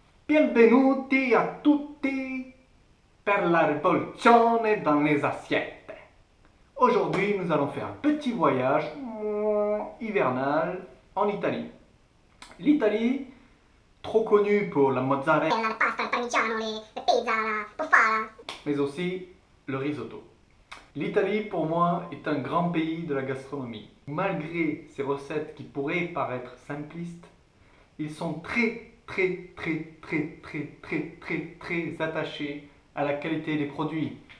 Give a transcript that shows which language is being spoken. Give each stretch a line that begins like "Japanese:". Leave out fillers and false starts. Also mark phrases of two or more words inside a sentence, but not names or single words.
Italian: Benvenuti a tutti per la rivoluzione
French: dans les assiettes. Aujourd'hui, nous allons faire un petit voyage hivernal en Italie. L'Italie, trop connue pour la mozzarella,
Italian: la pasta, il parmigiano, le pizza, la bufala,
French: mais aussi le risotto. L'Italie, pour moi, est un grand pays de la gastronomie. Malgré ces recettes qui pourraient paraître simplistes, ils sont très attachés à la qualité des produits.